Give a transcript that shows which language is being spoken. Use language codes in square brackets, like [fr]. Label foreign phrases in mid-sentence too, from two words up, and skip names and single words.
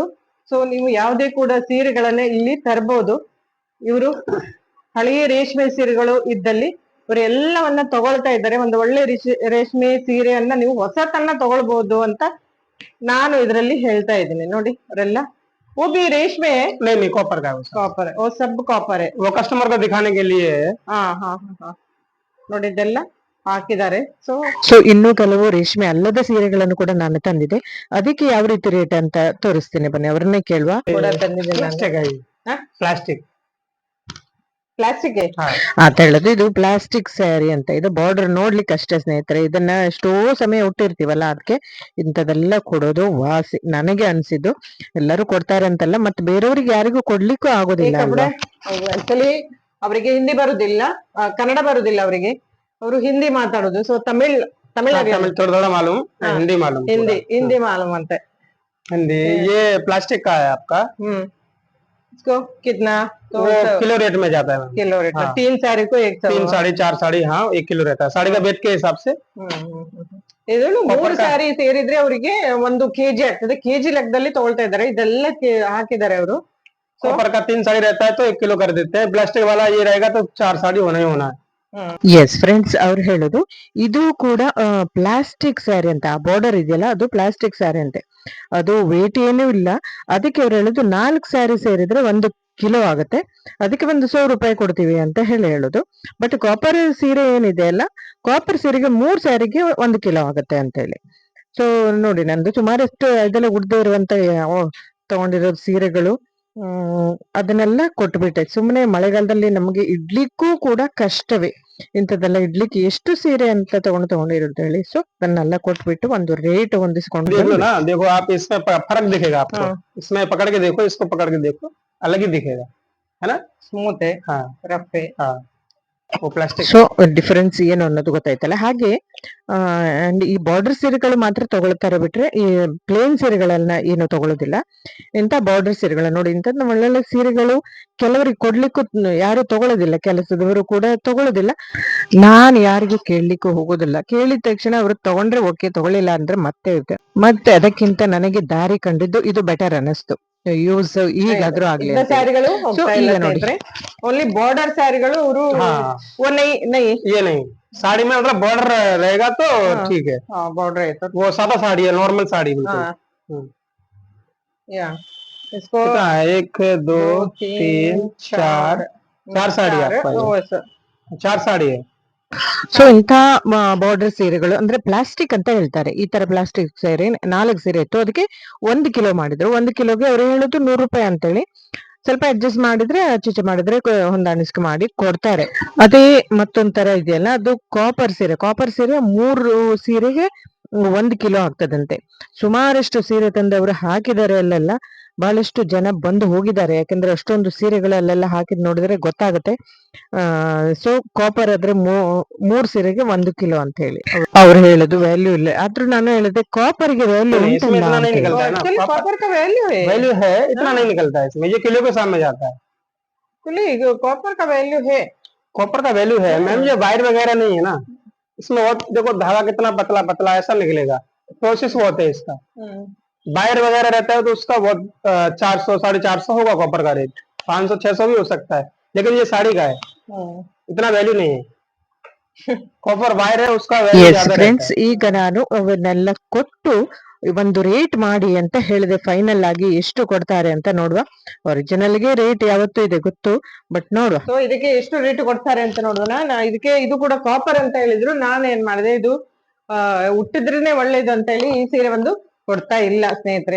[kn] ಸೊ ನೀವು ಯಾವುದೇ ಕೂಡ ಸೀರೆಗಳನ್ನ ಇಲ್ಲಿ ತರಬಹುದು. ಇವರು ಹಳೆಯ ರೇಷ್ಮೆ ಸೀರೆಗಳು ಇದ್ದಲ್ಲಿ ಇವರು ಎಲ್ಲವನ್ನ ತಗೊಳ್ತಾ ಇದ್ದಾರೆ. ಒಂದು ಒಳ್ಳೆ ರೇಷ್ಮೆ ಸೀರೆಯನ್ನ ನೀವು ಹೊಸತನ್ನ ತಗೊಳ್ಬಹುದು ಅಂತ ನಾನು ಇದರಲ್ಲಿ ಹೇಳ್ತಾ ಇದ್ದೀನಿ. ನೋಡಿ ಅವರೆಲ್ಲ [hi] वो भी रेशमे है, नहीं कॉपर का है, कॉपर है, वो सब कॉपर है. वो कस्टमर को दिखाने के लिए है. [kn] ನೋಡಿ ಇದೆಲ್ಲ ಹಾಕಿದ್ದಾರೆ. ಸೊ ಇನ್ನು ಕೆಲವು ರೇಷ್ಮೆ ಅಲ್ಲದ ಸೀರೆಗಳನ್ನು ಕೂಡ ನಾನು ತಂದಿದೆ, ಅದಕ್ಕೆ ಯಾವ ರೀತಿ ರೇಟ್ ಅಂತ ತೋರಿಸ್ತೀನಿ ಬನ್ನಿ, ಅವ್ರನ್ನೇ ಕೇಳುವ. ಪ್ಲಾಸ್ಟಿಕ್ ಪ್ಲಾಸ್ಟಿಕ್ ಅಂತ ಹೇಳುದು, ಇದು [en] plastic saree [kn] ಅಂತ. ಇದು ಬಾರ್ಡರ್ ನೋಡ್ಲಿಕ್ಕೆ ಅಷ್ಟೇ ಸ್ನೇಹಿತರೆ, ಇದನ್ನ ಎಷ್ಟೋ ಸಮಯ ಉಟ್ಟಿರ್ತೀವಲ್ಲ, ಅದಕ್ಕೆ ಇಂಥದೆಲ್ಲ ಕೊಡೋದು ವಾಸಿ ನನಗೆ ಅನ್ಸಿದ್ದು. ಎಲ್ಲರೂ ಕೊಡ್ತಾರೆ ಅಂತಲ್ಲ, ಮತ್ತೆ ಬೇರೆಯವ್ರಿಗೆ ಯಾರಿಗೂ ಕೊಡ್ಲಿಕ್ಕೂ ಆಗೋದಿಲ್ಲ. ಆಕ್ಚುಲಿ ಅವರಿಗೆ ಹಿಂದಿ ಬರುದಿಲ್ಲ, ಕನ್ನಡ ಬರುದಿಲ್ಲ ಅವರಿಗೆ, ಅವರು ಹಿಂದಿ ಮಾತಾಡೋದು. ಸೊ ತಮಿಳ್ [hi] मालूम, हिंदी मालूम ಅಂತ. हिंदी ये प्लास्टिक का है आपका. इसको कितना तो किलो रेट में जाता है. किलो रेट में 3 साड़ी को 1 3 साड़ी 4 साड़ी, हाँ 1 किलो रहता है साड़ी का वेट के हिसाब से. [kn] ಇದನ್ನು 3 ಸಾರಿ ಸೇರಿದ್ರೆ ಅವರಿಗೆ 1 kg ಆಗ್ತದೆ. ಕೆಜಿ ಲೆಕ್ಕದಲ್ಲಿ ತಗೊಳ್ತಾ ಇದ್ದಾರೆ. ಇದೆಲ್ಲ ಹಾಕಿದ್ದಾರೆ ಅವರು. [hi] कॉपर का 3 साड़ी रहता है तो 1 किलो कर देते हैं. प्लास्टिक वाला ये रहेगा तो 4 साड़ी होना ही होना है. [en] yes friends, [kn] ಅವ್ರು ಹೇಳೋದು ಇದು ಕೂಡ [en] plastic saree [kn] ಅಂತ. ಆ ಬಾರ್ಡರ್ ಇದೆಯಲ್ಲ, ಅದು [en] plastic saree [kn] ಅಂತೆ. ಅದು ವೇಟ್ ಏನೂ ಇಲ್ಲ. ಅದಕ್ಕೆ ಅವ್ರು ಹೇಳುದು 4 ಸ್ಯಾರಿ ಸೇರಿದ್ರೆ 1 ಕಿಲೋ ಆಗುತ್ತೆ, ಅದಕ್ಕೆ ಒಂದು ₹100 ಕೊಡ್ತೀವಿ ಅಂತ ಹೇಳೋದು. [en] but copper [kn] ಸೀರೆ ಏನಿದೆ ಅಲ್ಲ, ಕಾಪರ್ ಸೀರೆಗೆ 3 ಸ್ಯಾರಿಗೆ 1 ಕಿಲೋ ಆಗುತ್ತೆ ಅಂತ ಹೇಳಿ. ಸೊ ನೋಡಿ, ನಂದು ಸುಮಾರಷ್ಟು ಇದೆಲ್ಲ ಉಡ್ದೇ ಇರುವಂತ ತಗೊಂಡಿರೋ ಸೀರೆಗಳು, ಅದನ್ನೆಲ್ಲ ಕೊಟ್ಬಿಟ್ಟೆ. ಸುಮ್ಮನೆ ಮಳೆಗಾಲದಲ್ಲಿ ನಮಗೆ ಇಡ್ಲಿಕ್ಕೂ ಕೂಡ ಕಷ್ಟವೇ, ಇಂಥದ್ದೆಲ್ಲ ಇಡ್ಲಿಕ್ಕೆ ಎಷ್ಟು ಸೀರೆ ಅಂತ ತಗೊಂಡಿರುತ್ತೆ ಹೇಳಿ. ಸೊ ಅದನ್ನೆಲ್ಲ ಕೊಟ್ಬಿಟ್ಟು ಒಂದು ರೇಟ್ ಹೊಂದಿಸ್ಕೊಂಡು [hi] देखो आप इसमें फर्क दिखेगा आपको. इसमें पकड़ के देखो, इसको पकड़ के देखो, अलग ही दिखेगा, है ना. स्मूथ है, हाँ रफ है. [kn] ಸೊ ಡಿಫರೆನ್ಸ್ ಏನು ಅನ್ನೋದು ಗೊತ್ತಾಯ್ತಲ್ಲ. ಹಾಗೆ ಅಂಡ್ ಈ ಬಾರ್ಡರ್ ಸೀರೆಗಳು ಮಾತ್ರ ತಗೊಳ್ತಾರೆ, ಬಿಟ್ರೆ ಈ ಪ್ಲೇನ್ ಸೀರೆಗಳನ್ನ ಏನು ತಗೊಳ್ಳೋದಿಲ್ಲ. ಇಂತ ಬಾರ್ಡರ್ ಸೀರೆಗಳು ನೋಡಿ, ಇಂಥದ್ದು ಒಳ್ಳೊಳ್ಳೆ ಸೀರೆಗಳು ಕೆಲವರಿಗೆ ಕೊಡ್ಲಿಕ್ಕೂ ಯಾರು ತಗೊಳ್ಳೋದಿಲ್ಲ, ಕೆಲಸದವರು ಕೂಡ ತಗೊಳ್ಳೋದಿಲ್ಲ. ನಾನು ಯಾರಿಗೂ ಕೇಳಲಿಕ್ಕೂ ಹೋಗೋದಿಲ್ಲ. ಕೇಳಿದ ತಕ್ಷಣ ಅವ್ರು ತಗೊಂಡ್ರೆ ಓಕೆ, ತಗೊಳ್ಳಿಲ್ಲ ಅಂದ್ರೆ ಮತ್ತೆ ಅದಕ್ಕಿಂತ ನನಗೆ ದಾರಿ ಕಂಡಿದ್ದು ಇದು ಬೆಟರ್ ಅನ್ನಿಸ್ತು. ಯೂಸ್ ಈಗಾದ್ರೂ ಆಗ್ಲಿ. ಸ್ಯಾರಿಗಳು ನೋಡಿ, [en] only border sarees [kn] ಅವರು [hi] ये नहीं साड़ी में मतलब बॉर्डर रहेगा तो ठीक है. बॉर्डर है तो वो सादा साड़ी है, नॉर्मल साड़ी बिल्कुल. या इसको 1 2 3 4 साड़ी आपका, 4 साड़ी है. [kn] ಸೊ ಇಂಥ ಬಾರ್ಡರ್ ಸೀರೆಗಳು ಅಂದ್ರೆ ಪ್ಲಾಸ್ಟಿಕ್ ಅಂತ ಹೇಳ್ತಾರೆ. ಈ ತರ ಪ್ಲಾಸ್ಟಿಕ್ ಸೀರೆ 4 ಸೀರೆ ಇತ್ತು, ಅದಕ್ಕೆ 1 ಕಿಲೋ ಮಾಡಿದ್ರು. 1 ಕಿಲೋಗೆ ಅವ್ರು ಹೇಳೋದು ₹100 ಅಂತೇಳಿ. ಸ್ವಲ್ಪ ಅಡ್ಜಸ್ಟ್ ಮಾಡಿದ್ರೆ ಆಚೀಚೆ ಮಾಡಿದ್ರೆ ಹೊಂದಾಣಿಕೆ ಮಾಡಿ ಕೊಡ್ತಾರೆ. ಅದೇ ಮತ್ತೊಂದ್ ತರ ಇದೆಯಲ್ಲ, ಅದು ಕಾಪರ್ ಸೀರೆ. ಕಾಪರ್ ಸೀರೆ 3 ಸೀರೆಗೆ 1 ಕಿಲೋ ಆಗ್ತದಂತೆ. ಸುಮಾರಷ್ಟು ಸೀರೆ ತಂದವರು ಹಾಕಿದ್ದಾರೆ ಅಲ್ಲೆಲ್ಲ. ಬಹಳಷ್ಟು ಜನ ಬಂದು ಹೋಗಿದ್ದಾರೆ, ಯಾಕಂದ್ರೆ ಅಷ್ಟೊಂದು ಸೀರೆಗಳಲ್ಲೆಲ್ಲ ಹಾಕಿದ್ ನೋಡಿದ್ರೆ ಗೊತ್ತಾಗುತ್ತೆ. ಸೊ ಕಾಪರ್ ಆದ್ರೆ 3 ಸೀರೆಗೆ 1 ಕಿಲೋ ಅಂತ ಹೇಳಿ ಅವ್ರು ಹೇಳುದು ವ್ಯಾಲ್ಯೂ ಇಲ್ಲ. ಆದ್ರೂ ನಾನು ಹೇಳಿದೆ ಕಾಪರ್ ಗೆ ವ್ಯಾಲ್ಯೂ [hi] कॉपर का वैल्यू है, इतना नहीं निकलता है इसमें, ये किलो के सामने जाता है. कॉपर का वैल्यू है, कॉपर का वैल्यू है मैम. ये वायर वगैरह नहीं है ना इसमें. और देखो धागा कितना पतला पतला ऐसा निकलेगा. प्रोसेस बहुत है इसका. वायर वगैरह रहता है तो उसका बहुत 400 450 होगा कॉपर का रेट, 500 600 भी हो सकता है, लेकिन ये साड़ी का है, इतना वैल्यू नहीं है। [en] copper wire [hi] है उसका वैल्यू [kn] ಎಸ್ [hi] ज्यादा रहता [kn] ಫ್ರೆಂಡ್ಸ್, [hi] है। [kn] ಈಗ ನಾನು ಅವನ್ನೆಲ್ಲ ಕೊಟ್ಟು ಒಂದು ರೇಟ್ ಮಾಡಿ ಅಂತ ಹೇಳಿದೆ. ಫೈನಲ್ ಆಗಿ ಎಷ್ಟು ಕೊಡ್ತಾರೆ ಅಂತ ನೋಡುವ. ಒರಿಜಿನಲ್ಗೆ ರೇಟ್ ಯಾವತ್ತೂ ಇದೆ ಗೊತ್ತು, ಬಟ್ ನೋಡುವ. ಸೊ ಇದಕ್ಕೆ ಎಷ್ಟು ರೇಟ್ ಕೊಡ್ತಾರೆ ಅಂತ ನೋಡೋಣ. ಇದಕ್ಕೆ ಇದು ಕೂಡ ಕಾಪರ್ ಅಂತ ಹೇಳಿದ್ರು, ನಾನು ಏನ್ ಮಾಡಿದೆ, ಇದು ಹುಟ್ಟಿದ್ರೇನೆ ಒಳ್ಳೇದು ಅಂತ ಹೇಳಿ ಈ ಸೀರೆ ಒಂದು ಕೊಡ್ತಾ ಇಲ್ಲ ಸ್ನೇಹಿತರೆ.